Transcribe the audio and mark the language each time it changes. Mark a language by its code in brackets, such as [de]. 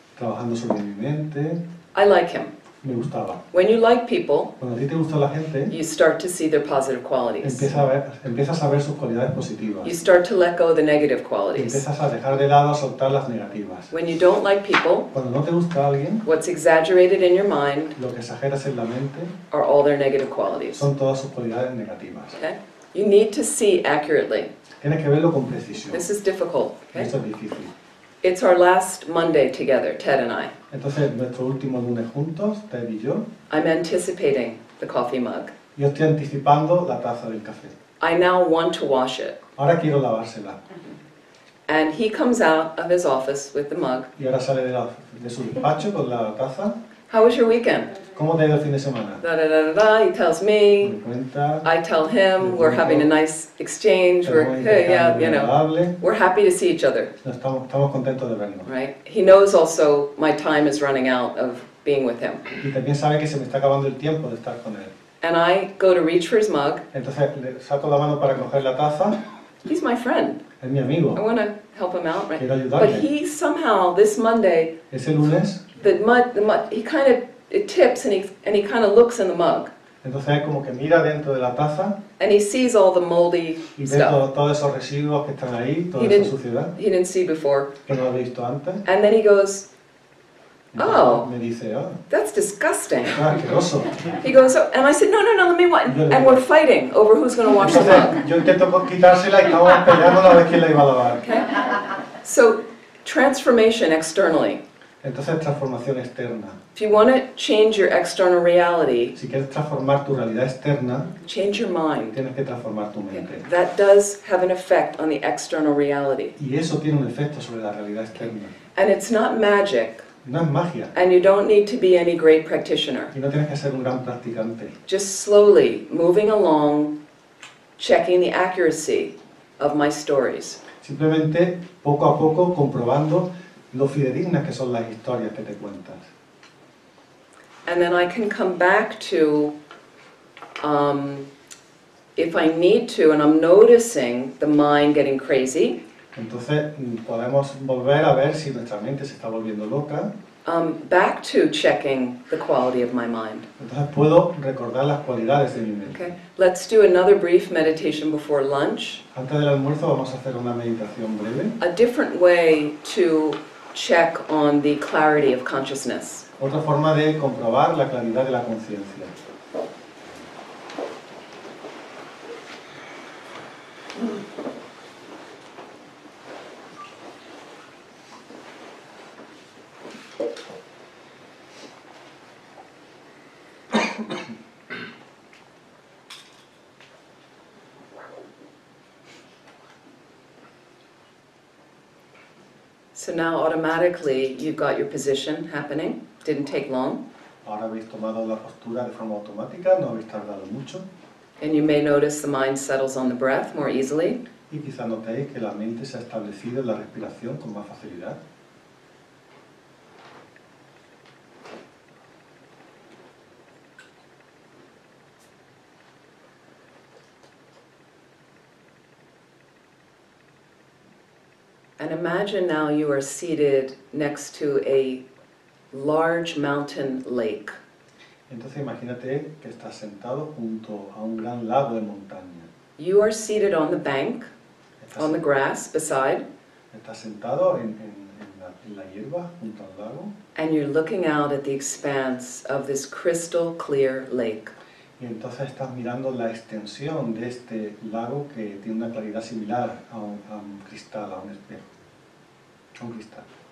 [es] trabajando sobre mi mente. [en] I like him. [es] Me gustaba. [en] When you like people, [es] Cuando a ti te gusta la gente, [en] you start to see their positive qualities. [es] empiezas a ver sus cualidades positivas. [en] You start to let go of the negative qualities. [es] Empiezas a dejar de lado, a soltar las negativas. [en] When you don't like people, [es] Cuando no te gusta alguien, [en] what's exaggerated in your mind [es] lo que exageras en la mente [en] are all their negative qualities. [es] son todas sus cualidades negativas. [en] Okay? You need to see accurately. [es] Tienes que verlo con precisión. [en] This is difficult. Okay? [es] Esto es difícil. [en] It's our last Monday together, Ted and I. [es] Entonces, nuestro último lunes juntos, Ted y yo, [en] I'm anticipating the coffee mug. [es] yo estoy anticipando la taza del café. [en] I now want to wash it. [es] Ahora quiero lavársela. [en] And he comes out of his office with the mug. [es] Y ahora sale de su despacho con la taza. [en] How was your weekend? [es] ¿Cómo te ha ido el fin de semana? [en] Da da da da da. He tells me. [es] Me cuenta. [en] I tell him. We're having a nice exchange. We're hey, yeah, you know. [es] Agradable. [en] We're happy to see each other, [es] Estamos contentos de vernos. [en] right? He knows also my time is running out of being with him. [es] Y también sabe que se me está acabando el tiempo de estar con él. [en] And I go to reach for his mug. [es] Entonces le saco la mano para coger la taza. [en] He's my friend. [es] Es mi amigo. [en] I want to help him out, right? [es] Quiero ayudarle. [en] But he somehow this Monday, [es] Ese lunes, [en] the mud, he kind of it tips and he kind of looks in the mug [es] entonces es como que mira dentro de la taza [en] and he sees all the moldy [es] y ve [en] stuff [es] todos esos residuos que están ahí, toda [en] He [es] esa [en] didn't- [es] suciedad [en] he didn't see before. [es] que no había visto antes. [en] And then he goes, [es] Entonces [en] Oh. [es] me dice, oh, [en] "That's disgusting." [es] asqueroso. [en] He goes, "Oh," and I said, "No, no, no, let me wash." And we're fighting over who's going to wash the mug. [es] Entonces yo intento quitársela y estamos peleando a ver quién la iba a lavar. [en] Okay? So transformation externally. [es] Entonces transformación externa. [en] If you want to change your external reality, [es] Si quieres transformar tu realidad externa, [en] change your mind. [es] tienes que transformar tu [en] Okay? [es] mente. [en] That does have an effect on the external reality. [es] Y eso tiene un efecto sobre la realidad externa. [en] And it's not magic, [es] No es magia. [en] and you don't need to be any great practitioner. [es] Y no tienes que ser un gran practicante. [en] Just slowly moving along, checking the accuracy of my stories. [es] Simplemente, poco a poco, comprobando lo fidedignas que son las historias que te cuentas. [en] And then I can come back to, if I need to, and I'm noticing the mind getting crazy, [es] Entonces, podemos volver a ver si nuestra mente se está volviendo loca. [en] back to checking the quality of my mind. [es] Entonces, puedo recordar las cualidades de mi mente. [en] Okay, let's do another brief meditation before lunch. [es] Antes del almuerzo vamos a hacer una meditación breve. [en] A different way to check on the clarity of consciousness. [es] Otra forma de comprobar la claridad de la conciencia. [en] So now automatically you've got your position happening. Didn't take long. [es] Ahora habéis tomado la postura de forma automática, no habéis tardado mucho. [en] And you may notice the mind settles on the breath more easily. [es] Y quizá notéis que la mente se ha establecido en la respiración con más facilidad. [en] And imagine now you are seated next to a large mountain lake. [es] Entonces imagínate que estás sentado junto a un gran lago de montaña. [en] You are seated on the bank, on the grass beside, [es] Estás sentado en la hierba junto al lago [en] and you're looking out at the expanse of this crystal clear lake. [es] y entonces estás mirando la extensión de este lago que tiene una claridad similar a un cristal, a un espejo, a un cristal.